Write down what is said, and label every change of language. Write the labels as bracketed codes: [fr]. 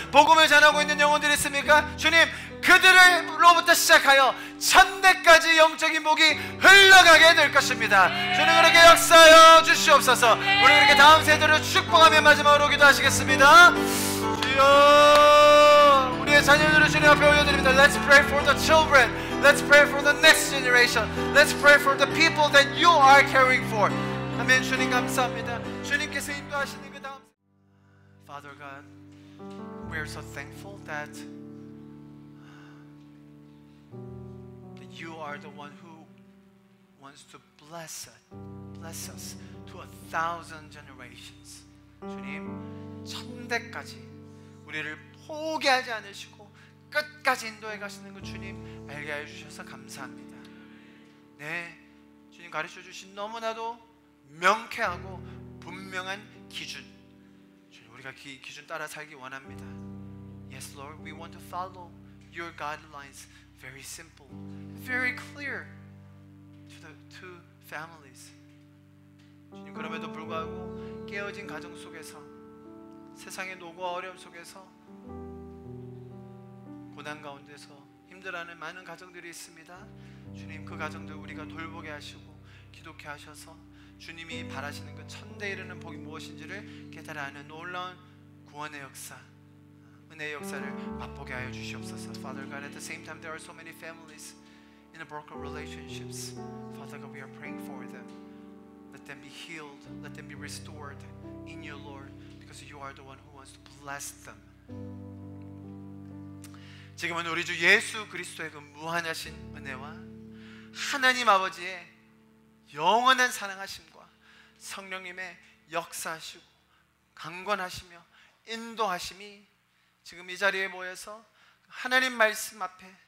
[ko] 복음을 전하고 있는 영혼들이 있습니까? 주님, 그들로부터 시작하여 천대까지 영적인 복이 흘러가게 될 것입니다. 주님, 그렇게 역사하여 주시옵소서. 우리 그렇게 다음 세대를 축복하며 마지막으로 기도하시겠습니다. 주여, 우리의 자녀들을 주님 앞에 올려드립니다. [en] Let's pray for the children. Let's pray for the next generation. Let's pray for the people that you are caring for. [ko] 아멘. 주님 감사합니다. 주님께서 인도하시는 그 다음. [en] Father God, we are so thankful that you are the one who wants to bless us to 1,000 generations. [ko] 주님, 천대까지 우리를 포기하지 않으시고 끝까지 인도해 가시는 그 주님 알게 하여 주셔서 감사합니다. 네, 주님 가르쳐 주신 너무나도 명쾌하고 분명한 기준, 주님, 우리가 기준 따라 살기 원합니다. [en] Yes, Lord, we want to follow your guidelines. Very simple, very clear to the two families. [ko] 주님, 그럼에도 불구하고 깨어진 가정 속에서, 세상의 노고와 어려움 속에서, 고난 가운데서 힘들어하는 많은 가정들이 있습니다. 주님, 그 가정들 우리가 돌보게 하시고 기독케 하셔서 주님이 바라시는 그 천대에 이르는 복이 무엇인지를 깨달아 아는 놀라운 구원의 역사, 은혜의 역사를 맛보게 하여 주시옵소서. [en] Father God, at the same time there are so many families in a broken relationships. Father God, we are praying for them. Let them be healed. Let them be restored in you, Lord, because you are the one who wants to bless them. [ko] 지금은 우리 주 예수 그리스도의 그 무한하신 은혜와 하나님 아버지의 영원한 사랑하심과 성령님의 역사하시고 강권하시며 인도하심이 지금 이 자리에 모여서 하나님 말씀 앞에